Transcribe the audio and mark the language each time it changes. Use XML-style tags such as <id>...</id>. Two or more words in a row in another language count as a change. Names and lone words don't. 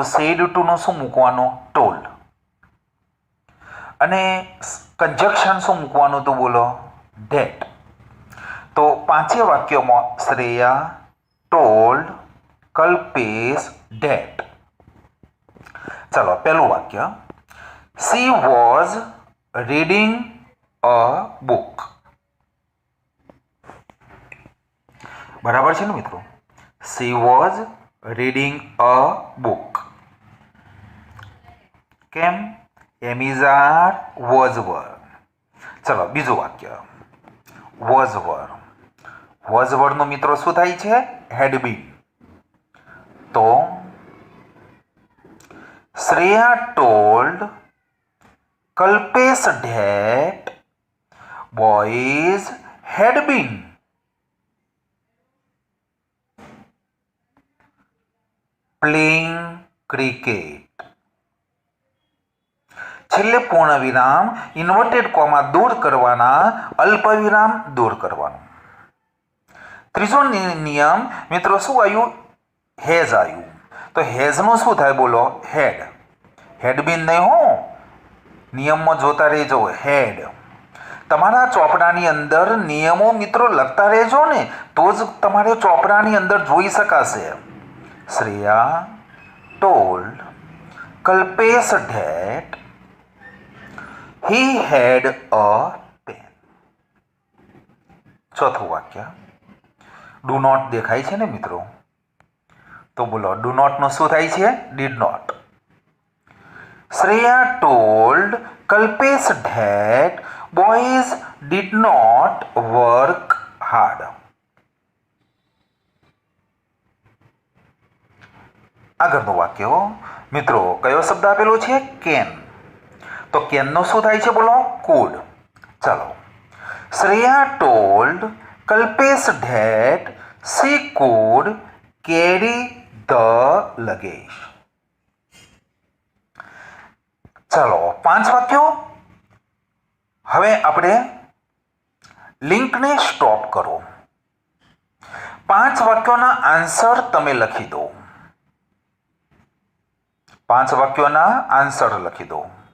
<en>said to</en> <gu>નો શું મૂકવાનું? ટોલ્ડ. અને કંજક્શન શું મૂકવાનું હતું? બોલો, ડેટ. તો 5 વાક્યોમાં</gu> <en>Shreya told Kalpesh that.</en> <gu>ચલો, પહેલું વાક્ય,</gu> <en>she was reading a book.</en> <gu>બરાબર છે ને મિત્રો?</gu> <en>she was reading a book.</en> <gu>કેમ? એમિઝાર</gu> <en>was were.</en> <gu>ચલો, બીજું વાક્ય,</gu> <en>was were. was were</en> <gu>નું મિત્રો શું થાય છે?</gu> <en>had been. તો શ્રેયા told કલ્પેશ that boys had been playing cricket.</en> <gu>છેલ્લે પૂર્ણ વિરામ, ઇન્વર્ટેડ કોમા દૂર કરવાના, અલ્પ વિરામ દૂર કરવાનું. ત્રીજો નિયમ મિત્રો શું આવ્યું? હેઝ આવ્યું. તો હેઝનું શું થાય? બોલો, હેડ.</gu> <en>had been</en> <gu>નહીં હો, નિયમમાં જોતા રહેજો. હેડ. તમારા ચોપડાની અંદર નિયમો મિત્રો લખતા રહેજો ને, તો જ તમારે ચોપડાની અંદર જોઈ શકાશે.</gu> <en>શ્રેયા ટોલ્ડ કલ્પેશ that he had a pen.</en> <gu>ચોથું વાક્ય,</gu> <en>do not</en> <gu>દેખાય છે ને મિત્રો? તો બોલો,</gu> <en>do not</en> <gu>નું શું થાય છે?</gu> <en>did not. શ્રેયા ટોલ્ડ કલ્પેશ that boys did not work hard.</en> <gu>આગળનું વાક્ય મિત્રો કયો શબ્દ આપેલો છે? કેન. તો કેનનો શું થાય છે? બોલો, કુડ. ચાલો,</gu> <en>Shreya told Kalpesh that she could carry the luggage.</en> <gu>ચાલો, 5 વાક્યો. હવે આપણે લિંકને સ્ટોપ કરો. 5 વાક્યોના આન્સર તમે લખી દો. 5 વાક્યોના આન્સર લખી દો.</gu>